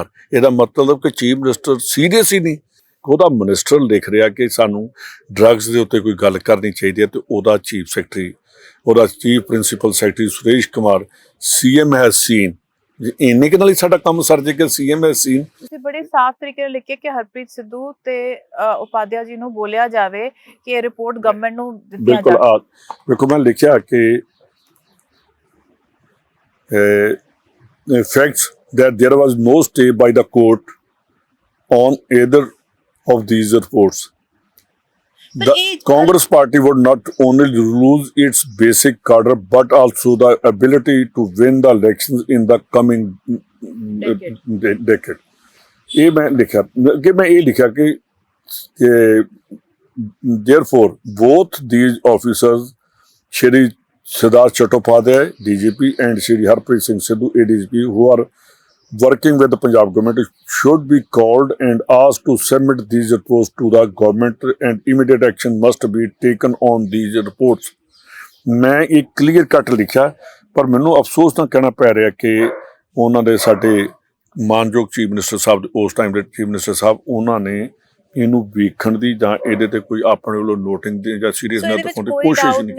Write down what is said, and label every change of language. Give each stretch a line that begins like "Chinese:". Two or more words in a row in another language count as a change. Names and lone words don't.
Punjabi: ਇਹਦਾ ਮਤਲਬ ਕਿ
English: chief minister
Punjabi: ਸੀਰੀਅਸ ਹੀ ਨਹੀਂ। ਉਹਦਾ ਮਿਨਿਸਟਰ ਲਿਖ ਰਿਹਾ ਕਿ ਸਾਨੂੰ ਡਰੱਗਸ ਦੇ ਉੱਤੇ ਕੋਈ ਗੱਲ ਕਰਨੀ ਚਾਹੀਦੀ ਹੈ ਤੇ ਉਹਦਾ
English: chief secretary,
Punjabi: ਉਹਦਾ
English: chief principal secretary
Punjabi: ਸੁਰੇਸ਼ ਕੁਮਾਰ
English: CM has seen.
Punjabi: ਇੰਨੇ ਕੁ ਨਾਲ ਹੀ ਸਾਡਾ ਕੰਮ ਸਰ ਜੇਗਾ।
English: CM has seen.
Punjabi: ਤੁਸੀਂ ਬੜੇ ਸਾਫ਼ ਤਰੀਕੇ ਨਾਲ ਲਿਖਿਆ ਕਿ ਹਰਪ੍ਰੀਤ ਸਿੱਧੂ ਤੇ ਉਪਾਧਿਆ ਜੀ ਨੂੰ ਬੋਲਿਆ ਜਾਵੇ ਕਿ ਇਹ ਰਿਪੋਰਟ ਗਵਰਨਮੈਂਟ ਨੂੰ ਦਿੱਤੀ ਜਾਵੇ। ਬਿਲਕੁਲ। ਵੇਖੋ, ਮੈਂ ਲਿਖਿਆ ਕਿ
English: facts that there was no stay by the court on either of these reports. The Congress party would not only lose its basic cadre but also the ability to win the elections in the coming decade.
Hindi: ये मैं लिखा कि मैं ये लिखा कि
English: therefore both these officers, Shri Siddharth Chattopadhyay, DGP, and Shri Harpreet Singh Sidhu, ADGP, who are working with the Punjab government, should be called and asked to submit these reports to the government and immediate action must be taken on these reports.
Punjabi: ਮੈਂ ਇਹ
English: clear cut
Punjabi: ਲਿਖਿਆ, ਪਰ ਮੈਨੂੰ ਅਫਸੋਸ ਨਾਲ ਕਹਿਣਾ ਪੈ ਰਿਹਾ ਕਿ ਉਹਨਾਂ ਦੇ ਸਾਡੇ ਮਾਨਯੋਗ
English: chief minister
Punjabi: ਸਾਹਿਬ, ਉਸ ਟਾਈਮ ਦੇ
English: chief minister
Punjabi: ਸਾਹਿਬ, ਉਹਨਾਂ ਨੇ ਇਹਨੂੰ ਵੇਖਣ ਦੀ ਜਾਂ ਇਹਦੇ ਤੇ ਕੋਈ ਆਪਣੇ ਵੱਲੋਂ ਨੋਟਿੰਗ ਦੀ ਜਾਂ ਸੀਰੀਅਸ ਸੋ ਨਾ ਇਹਦੇ ਵਿੱਚ ਦਿਖਾਉਣ ਦੀ ਕੋਈ ਕੋਸ਼ਿਸ਼ ਡਾਊਟ ਨਹੀਂ